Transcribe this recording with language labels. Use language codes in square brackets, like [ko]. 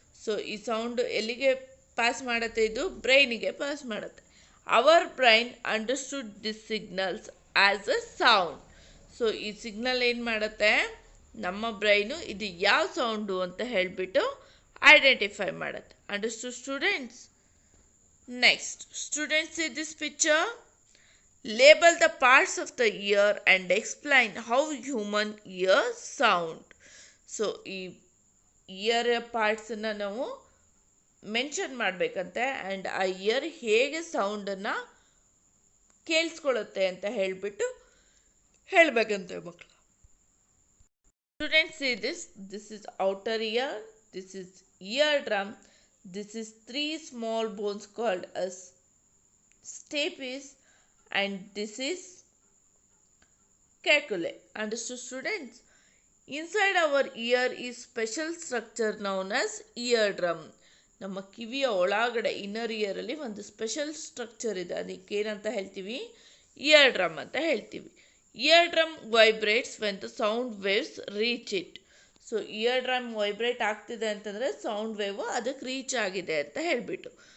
[kn] So ಈ sound ಎಲ್ಲಿಗೆ pass ಮಾಡುತ್ತೆ? ಇದು ಬ್ರೈನಿಗೆ ಪಾಸ್ ಮಾಡುತ್ತೆ. [en] Our brain understood this signals as a sound. [kn] So ಈ ಸಿಗ್ನಲ್ ಏನು ಮಾಡುತ್ತೆ? ನಮ್ಮ ಬ್ರೈನು ಇದು ಯಾವ ಸೌಂಡು ಅಂತ ಹೇಳಿಬಿಟ್ಟು ಐಡೆಂಟಿಫೈ ಮಾಡುತ್ತೆ. [en] Understood students? Next, students, see this picture. Label the parts of the ear and explain how human ear sound. [kn] So ಈ ಇಯರ್ ಪಾರ್ಟ್ಸನ್ನು ನಾವು ಮೆನ್ಷನ್ ಮಾಡಬೇಕಂತೆ ಆ್ಯಂಡ್ ಆ ಇಯರ್ ಹೇಗೆ ಸೌಂಡನ್ನು ಕೇಳಿಸ್ಕೊಳ್ಳುತ್ತೆ ಅಂತ ಹೇಳಿಬಿಟ್ಟು ಹೇಳಬೇಕಂತೆ ಮಕ್ಕಳು. [en] Students, see this. This is outer ear. This is eardrum. This is 3 small bones called as stapes and this is coccyx. Understood students? Inside our ear is special structure known as eardrum. [kn] ನಮ್ಮ ಕಿವಿಯ ಒಳಗಡೆ inner ಇಯರಲ್ಲಿ ಒಂದು special structure ಇದೆ. ಅದಕ್ಕೆ ಏನಂತ ಹೇಳ್ತೀವಿ? Year drum ಅಂತ ಹೇಳ್ತೀವಿ. [en] Eardrum vibrates when the sound waves reach it. [kn] So here drum vibrate ಆಗ್ತಿದೆ ಅಂತಂದರೆ ಸೌಂಡ್ ವೇವು ಅದಕ್ಕೆ ರೀಚ್ ಆಗಿದೆ ಅಂತ ಹೇಳಿಬಿಟ್ಟು.